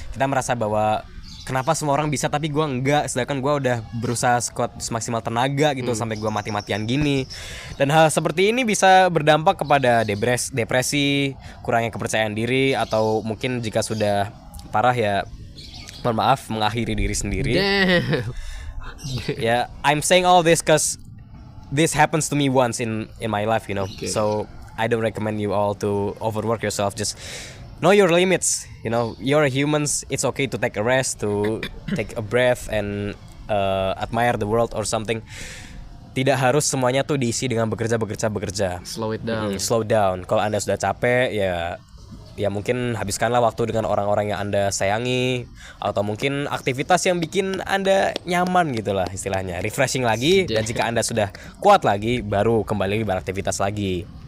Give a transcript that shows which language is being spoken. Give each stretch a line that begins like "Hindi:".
Indonesian: Kita merasa bahwa kenapa semua orang bisa tapi gue enggak, sedangkan gue udah berusaha sekuat semaksimal tenaga gitu sampai gue mati-matian gini. Dan hal seperti ini bisa berdampak kepada depresi, kurangnya kepercayaan diri, atau mungkin jika sudah parah ya mohon maaf mengakhiri diri sendiri.
English: Ya, I'm saying all this cause this happens to me once in my life, you know. So I don't recommend you all to overwork yourself. Just know your limits. You know, you're humans. It's okay to take a rest, to take a breath, and admire the world or something.
Indonesian: Tidak harus semuanya tuh diisi dengan bekerja.
English: Slow it down. Slow down.
Indonesian: Kalau Anda sudah capek, ya mungkin habiskanlah waktu dengan orang-orang yang Anda sayangi, atau mungkin aktivitas yang bikin Anda nyaman gitulah istilahnya. Refreshing lagi, dan jika Anda sudah kuat lagi, baru kembali beraktivitas lagi.